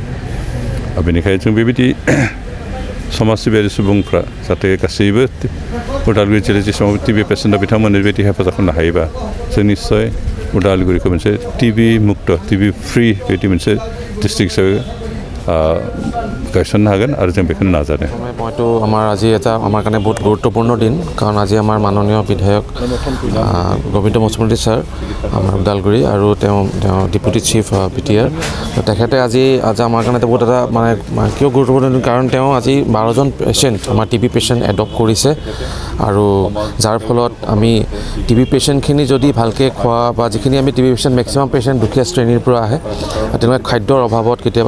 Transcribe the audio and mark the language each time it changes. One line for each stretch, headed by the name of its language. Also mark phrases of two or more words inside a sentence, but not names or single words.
Bodo: बेनिखायनो जों बेबायदि समाज सिबियारि सुबुंफ्रा जाहाथे गासैबो उदालगुरि जिल्लायाव जेसेबां
English: TB patient
Bodo: बिथांमोननो बेबायदि हेफाजाब खालामनो हायोबा जों निस्सय उदालगुरिखौ मोनसे टीबी मुक्त
English: TB free
Bodo: बेबायदि मोनसे डिस्ट्रिक्ट हिसाबै गायसननो हागोन आरो जों बेखौनो नाजादों।
Assamese: মইতো আমাৰ আজি এটা আমাৰ কাৰণে বহুত গুৰুত্বপূৰ্ণ দিন কাৰণ আজি আমাৰ মাননীয় বিধায়ক গোবিন্দ বসুমতাৰী ছাৰ আমাৰ উদালগুৰি আৰু তেওঁ
English: deputy chief
Assamese: বিটিআৰ তেখেতে আজি আমাৰ কাৰণে বহুত এটা মানে কিয় গুৰুত্বপূৰ্ণ দিন কাৰণ তেওঁ আজি 12জন পেচেণ্ট আমাৰ
English: TB patient adopt
Assamese: কৰিছে আৰু যাৰ ফলত আমি
English: TB patient
Assamese: যদি ভালকৈ খোৱা বা যিখিনি আমি
English: TB patient maximum patient
Assamese: দুখীয়া শ্ৰেণীৰ পৰা আহে তেওঁলোকে খাদ্যৰ অভাৱত কেতিয়াবা